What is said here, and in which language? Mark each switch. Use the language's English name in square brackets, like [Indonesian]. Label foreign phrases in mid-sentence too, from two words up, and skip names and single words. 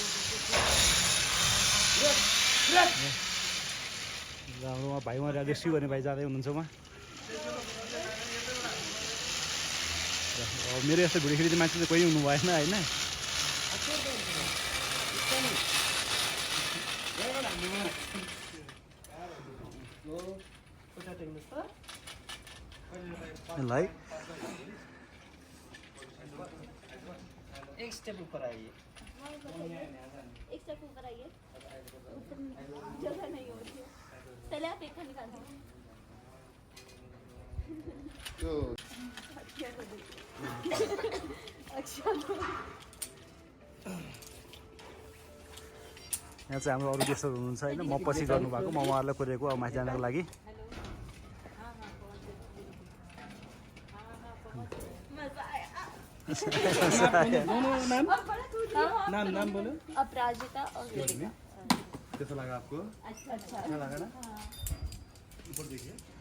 [Nepali] हाम्रो उहाँ भाइ उहाँ रेस्क्यु गर्ने भाइ जाँदै हुनुहुन्छ उहाँ मेरो यस्तो भिडियो खेल्ने मान्छे चाहिँ कोही हुनु भएन होइन ल है [Hindi] एक स्टेप ऊपर आइए एक स्टेप ऊपर आइए जगह नहीं होती है पहले आप एक निकाल दीजिए अच्छा [Nepali] यहाँ चाहिँ हाम्रो अरू गेस्टहरू हुनुहुन्छ होइन म पछि गर्नुभएको म उहाँहरूलाई कोरेको अब माथि जानको लागि [Hindi] नाम बोलो अपराजिता और वेदिका कैसा लगा आपको अच्छा अच्छा लगा ना ऊपर देखिए